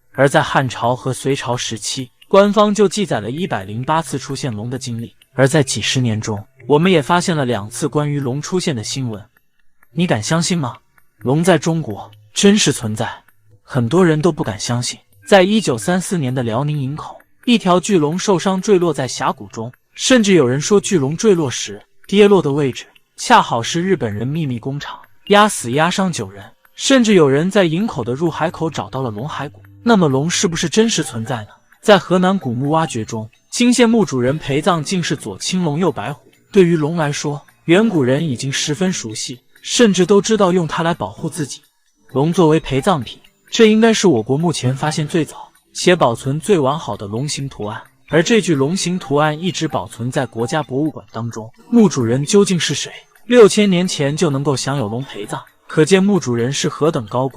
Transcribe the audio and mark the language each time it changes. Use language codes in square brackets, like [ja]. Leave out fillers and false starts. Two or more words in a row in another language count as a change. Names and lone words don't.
[zh] 而在漢朝和隋朝時期，官方就記載了108次出現龍的經歷，而在幾十年中，我們也發現了2次關於龍出現的新聞。你敢相信嗎？龍在中國真實存在，很多人都不敢相信。在1934年的遼寧營口，一條巨龍受傷墜落在峽谷中，甚至有人說巨龍墜落時跌落的位置恰好是日本人秘密工廠，壓死压傷9人，甚至有人在营口的入海口找到了龙骸骨。那麼龍是不是真實存在呢？在河南古墓挖掘中，涇縣墓主人陪葬竟是左青龙右白虎。对於龍來說，遠古人已經十分熟悉，甚至都知道用它來保護自己。龍作為陪葬品，這應該是我国目前發現最早且保存最完好的龍形圖案，而這具龍形圖案一直保存在国家博物館當中。墓主人究竟是誰？6000年前就能夠享有龍陪葬，可見墓主人是何等高貴。